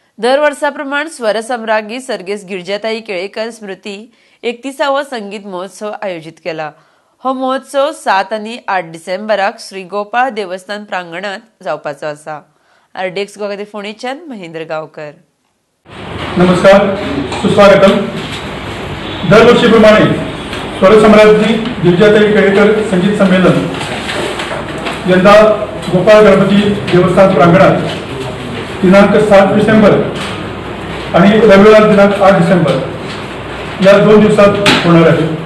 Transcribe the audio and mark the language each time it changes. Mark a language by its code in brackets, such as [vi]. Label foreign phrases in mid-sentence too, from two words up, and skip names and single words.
[kok] दर वर्षाप्रमाणे स्वरसम्राज्ञी सर्गेस गिरिजाताई केळेकर स्मृती 31वा संगीत महोत्सव आयोजित केला। हो महोत्सव 7 आणि 8 डिसेंबराक श्री गोपाळ देवस्थान प्रांगणात जावपाचो आसा। आरडीएक्स गोगाती फोंडेच्यान महेंद्र गांवकर। नमस्कार, सुस्वागतम। [mr] दरवर्षीप्रमाणे स्वरसम्राज्ञी गिरिजाताई केळेकर संगीत संमेलन यंदा गोपाळ गणपती देवस्थान प्रांगणात दिनांक 7 डिसेंबर आणि रविवार दिनांक 8 डिसेंबर या 2 दिवसात होणार आहे।